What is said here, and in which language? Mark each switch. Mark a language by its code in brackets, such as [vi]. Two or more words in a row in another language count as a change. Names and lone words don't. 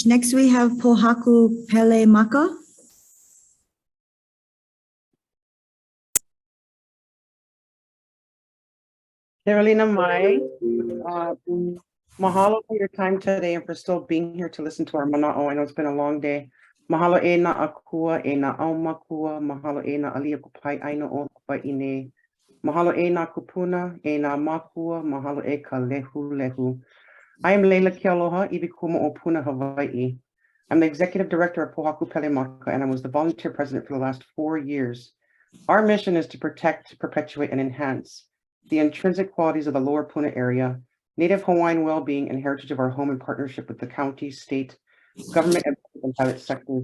[en] Next, we have Pohaku Pele Maka. Carolina Mai, mahalo for your time today and for still being here to listen to our mana'o. I know it's been a long day. [haw] Mahalo e na akua, e na au makua, mahalo e na alia kupai aina o Hawai'i. Mahalo e na kupuna, e na makua, mahalo e ka lehu lehu. [en] I am Leila Kealoha, Ibikuma o Puna, Hawaii. I'm the Executive Director of Pohaku Pele Maka, and I was the Volunteer President for the last 4 years. Our mission is to protect, perpetuate, and enhance the intrinsic qualities of the Lower Puna area, Native Hawaiian well-being, and heritage of our home in partnership with the county, state, government, and private sectors.